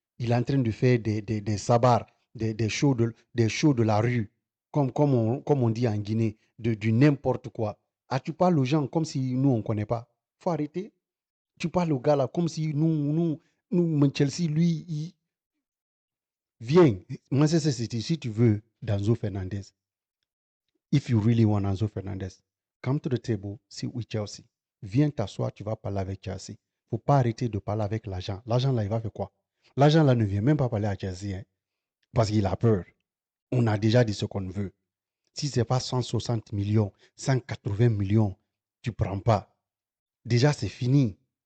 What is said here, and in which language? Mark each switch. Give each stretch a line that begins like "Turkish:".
French: Il est en train de faire des sabards, des shows de la rue. Comme on dit en Guinée, du n'importe quoi. Ah, tu parles aux gens comme si nous, on ne connaît pas. Il faut arrêter. Tu parles au gars là comme si nous Chelsea, lui, il vient. Manchester City, si tu veux, Danzo Fernandez.
English: If you really want Enzo Fernandez, come to the table, sit with Chelsea.
French: Viens t'asseoir, tu vas parler avec Chelsea. Il ne faut pas arrêter de parler avec l'agent. L'agent là, il va faire quoi? L'agent là ne vient même pas parler à Chelsea hein, parce qu'il a peur. On a déjà dit ce qu'on veut. Si ce n'est pas 160 millions, 180 millions, tu ne prends pas. Déjà, c'est fini.